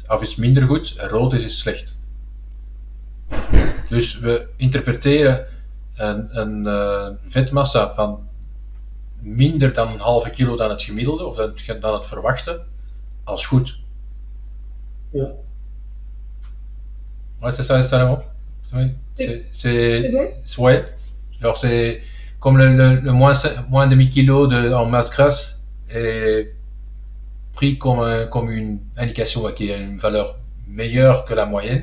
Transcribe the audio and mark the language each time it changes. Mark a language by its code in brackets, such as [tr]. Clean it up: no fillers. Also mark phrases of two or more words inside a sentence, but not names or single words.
[nl] Of is het minder goed. En rood is het slecht. Dus we interpreteren een vetmassa van minder dan een halve kilo dan het gemiddelde, of dan het verwachte, als goed. Ja. [fr] Ouais, c'est ça, Salomon. Oui. C'est bon? Ouais. Alors c'est comme le moins demi-kilo en masse grasse est pris comme une indication qui a une valeur meilleure que la moyenne.